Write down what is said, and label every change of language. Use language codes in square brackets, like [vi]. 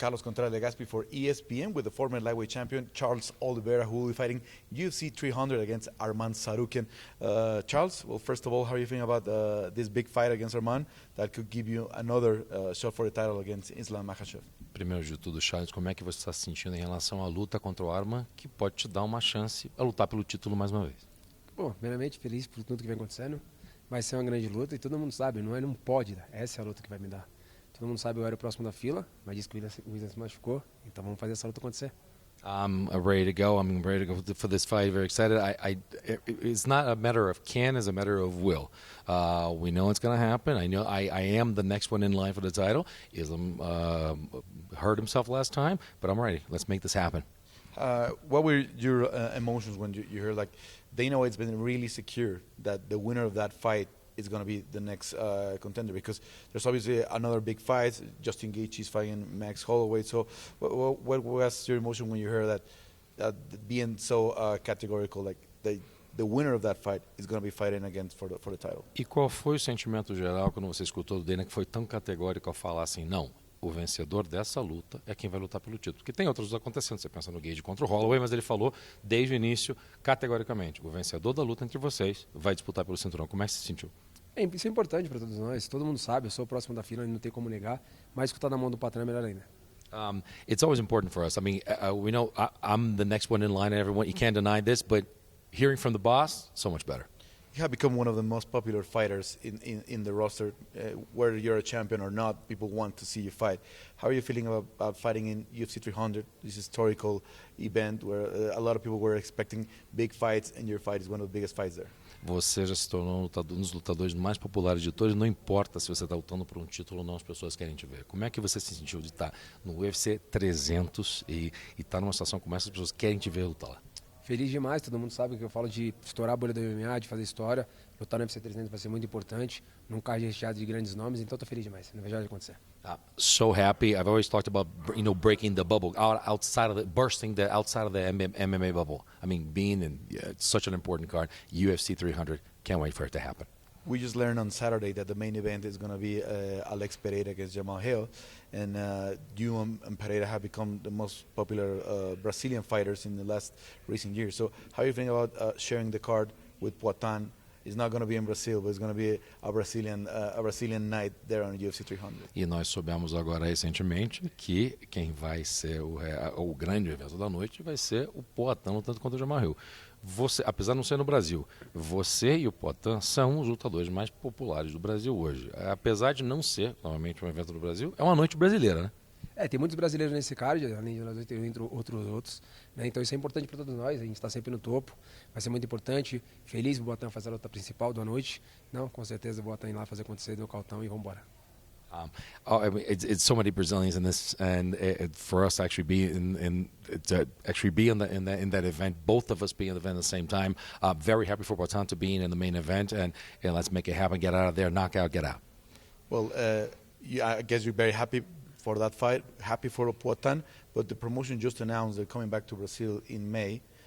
[en] Carlos Contreras Legaspi for ESPN with the former lightweight champion Charles Oliveira, who will be fighting UFC 300 against Arman Tsarukyan. Charles, well, first of all, how are you feeling about this big fight against Arman that could give you another shot for the title against Islam Makhachev? [pt] Primeiro de tudo, Charles, como é que você está se sentindo em relação à luta contra o Arman, que pode te dar uma chance a lutar pelo título mais uma vez? Bom, primeiramente feliz por tudo que vem acontecendo. Vai ser uma grande luta e todo mundo sabe, não pode dar. Essa é a luta que vai me dar. Todo mundo sabe, eu era o próximo da fila, mas disse que o William se machucou, então vamos fazer essa luta acontecer. [en] I'm ready to go. I'm ready to go for this fight. Very excited. It's not a matter of can, it's a matter of will. We know it's going to happen. I know I am the next one in line for the title. Islam hurt himself last time, but I'm ready. Let's make this happen. What were your emotions when you heard, like, Dana White's been really secure that the winner of that fight is going to be the next contender, because there's obviously another big fight. Justin Gaethje is fighting Max Holloway. So what was your emotion when you heard that being so categorical, like the winner of that fight is going to be fighting against for the title? [pt] E qual foi o sentimento geral quando você escutou do Dana, que foi tão categórico ao falar assim, não, o vencedor dessa luta é quem vai lutar pelo título? Porque tem outros acontecendo, você pensa no Gaethje contra o Holloway, mas ele falou desde o início, categoricamente, o vencedor da luta entre vocês vai disputar pelo cinturão. Como é que se sentiu? Isso é importante para todos nós, todo mundo sabe, eu sou o próximo da fila, não tem como negar, mas escutar na mão do patrão é melhor ainda. [en] It's always important for us. I mean, we know I'm the next one in line, and everyone, you can't deny this, but hearing from the boss, so much better. You have become one of the most popular fighters in the roster. Whether you're a champion or not, people want to see you fight. How are you feeling about fighting in UFC 300, this historical event where a lot of people were expecting big fights, and your fight is one of the biggest fights there? [pt] Você já se tornou um dos lutadores mais populares de todos, não importa se você está lutando por um título ou não, as pessoas querem te ver. Como é que você se sentiu de estar no UFC 300 e estar numa situação como essa, as pessoas querem te ver lutar lá? Feliz demais, todo mundo sabe que eu falo de estourar a bolha do MMA, de fazer história. Lutar no UFC 300 vai ser muito importante, num card recheado de grandes nomes, então estou feliz demais, não vejo a hora de acontecer. [en] So happy. I've always talked about, breaking the bubble, bursting outside of the MMA bubble. I mean, being in such an important card, UFC 300. Can't wait for it to happen. We just learned on Saturday that the main event is going to be Alex Pereira against Jamal Hill, and you and Pereira have become the most popular Brazilian fighters in the last recent years. So how are you feeling about sharing the card with Poatan? It's not going to be in Brazil, but it's going to be a Brazilian night there on UFC 300. [pt] E nós soubemos agora recentemente que quem vai ser o grande evento da noite vai ser o Poatan lutando contra o Jamal Hill. Você, apesar de não ser no Brasil, você e o Poatan são os lutadores mais populares do Brasil hoje. Apesar de não ser, novamente, um evento do Brasil, é uma noite brasileira, né? Tem muitos brasileiros nesse card, além de nós entre outros, né? Então isso é importante para todos nós, a gente está sempre no topo, vai ser muito importante. Feliz o Poatan fazer a luta principal da noite. Não, com certeza o Poatan ir lá fazer acontecer no cautão e vamos embora. [en] I mean, it's so many Brazilians in this, and for us to actually be in that event, both of us being in the event at the same time. Very happy for Poatan to be in the main event, and let's make it happen. Get out of there, knock out, get out. Well, I guess you're very happy for that fight, happy for Poatan, but the promotion just announced they're coming back to Brazil in May.